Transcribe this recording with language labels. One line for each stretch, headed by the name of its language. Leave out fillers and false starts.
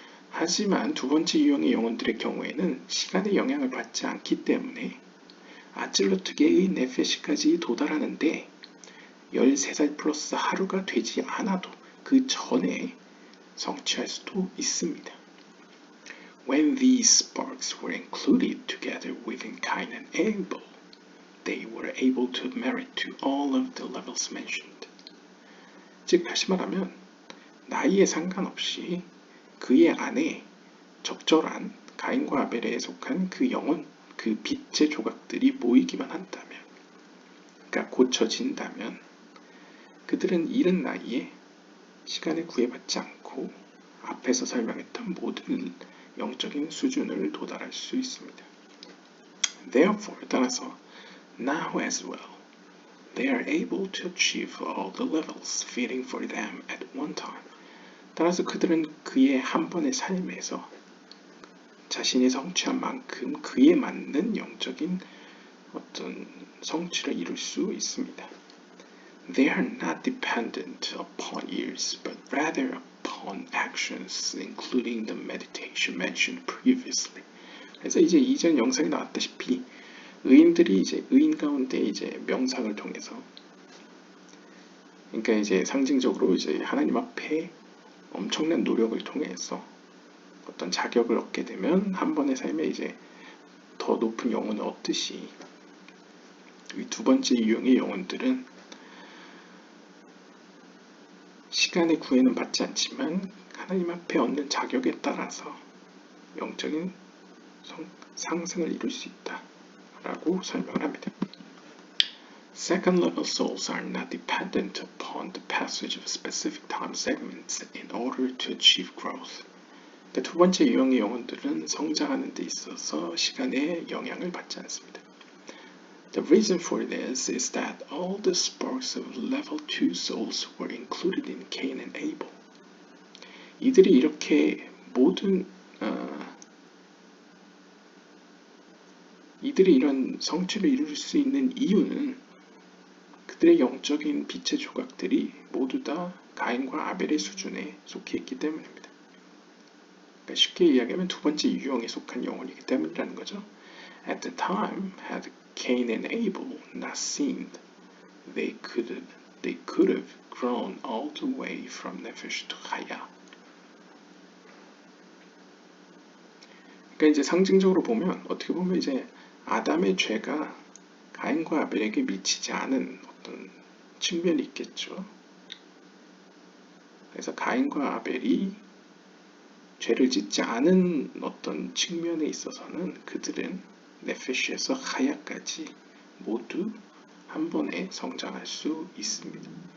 Korean: 하지만 두 번째 유형의 영혼들의 경우에는 시간의 영향을 받지 않기 때문에 아찔로트계의 네페시까지 도달하는데 13살 플러스 하루가 되지 않아도 그 전에 성취할 수도 있습니다.
English: When these sparks were included together within Cain and Abel, they were able to merit to all of the levels mentioned.
Korean: 즉 다시 말하면 나이에 상관없이 그의 안에 적절한 가인과 아벨에 속한 그 영혼, 그 빛의 조각들이 모이기만 한다면, 그러니까 고쳐진다면 그들은 이른 나이에 시간에 구애받지 않고 앞에서 설명했던 모든 영적인 수준을 도달할 수 있습니다.
English: Therefore,
Korean: 따라서
English: now as well, they are able to achieve all the levels fitting for them at one time.
Korean: 따라서 그들은 그의 한 번의 삶에서 자신이 성취한 만큼 그에 맞는 영적인 어떤 성취를 이룰 수 있습니다.
English: They are not dependent upon ears, but rather upon actions, including the meditation mentioned previously.
Korean: 그래서 이제 이전 영상에 나왔다시피 의인들이 이제 의인 가운데 이제 명상을 통해서, 그러니까 이제 상징적으로 이제 하나님 앞에 엄청난 노력을 통해서 어떤 자격을 얻게 되면 한 번의 삶에 이제 더 높은 영혼을 얻듯이 이 두 번째 유형의 영혼들은 시간의 구애는 받지 않지만 하나님 앞에 얻는 자격에 따라서 영적인 상승을 이룰 수 있다 라고 설명을 합니다.
English: Second level souls are not dependent upon the passage of specific time segments in order to achieve growth.
Korean: 두 번째 유형의 영혼들은 성장하는 데 있어서 시간의 영향을 받지 않습니다.
English: The reason for this is that all the sparks of level 2 souls were included in Cain and Abel.
Korean: 이들이 이렇게 모든 이들이 이런 성취를 이룰 수 있는 이유는 그들의 영적인 빛의 조각들이 모두 다 가인과 아벨의 수준에 속해 있기 때문입니다. 그러니까 쉽게 이야기하면 두 번째 유형에 속한 영혼이기 때문이라는 거죠.
English: At the time, had Cain and Abel not sinned, they could have grown all the way from Nefesh to Chaya.
Korean: 그러니까 이제 상징적으로 보면 어떻게 보면 이제 아담의 죄가 가인과 아벨에게 미치지 않은 어떤 측면이 있겠죠. 그래서 가인과 아벨이 죄를 짓지 않은 어떤 측면에 있어서는 그들은 네페시에서 하야까지 모두 한 번에 성장할 수 있습니다.